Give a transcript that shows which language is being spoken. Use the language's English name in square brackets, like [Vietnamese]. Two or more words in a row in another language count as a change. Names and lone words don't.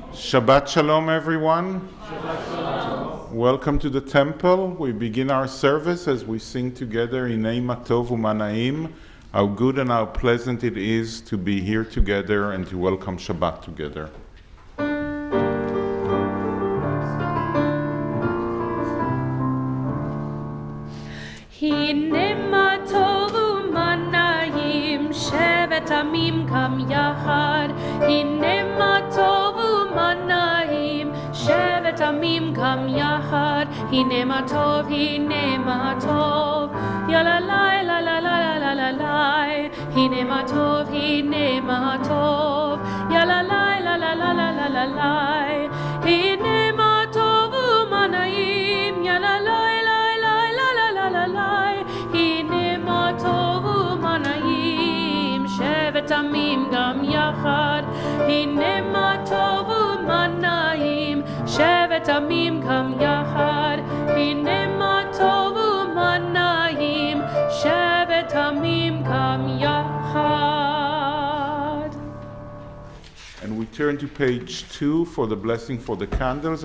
[Hebrew] שבת שלום, everyone. שבת שלום. [English] Welcome to the temple. We begin our service as we sing together [Hebrew] הנה מה טוב ומה נעים, [English] how good and how pleasant it is to be here together and to welcome Shabbat together. [Hebrew] הנה מה טוב ומה נעים, שבת עמים קם יחד. הנה מה טוב ומה נעים, שבת עמים קם יחד. הנה מה טוב, ya la la la la la la la la. הנה מה טוב, ya la la la la la la la la la. הנה מה טוב ומה נעים, ya la la la la la la la la. הנה מה טוב ומה נעים, שבת עמים גם יחד. הנה מה טוב ומה נעים, שבת עמים גם יחד. הנה מה טוב ומה נעים, שבת עמים גם יחד. [English] And we turn to page 2 for the blessing for the candles.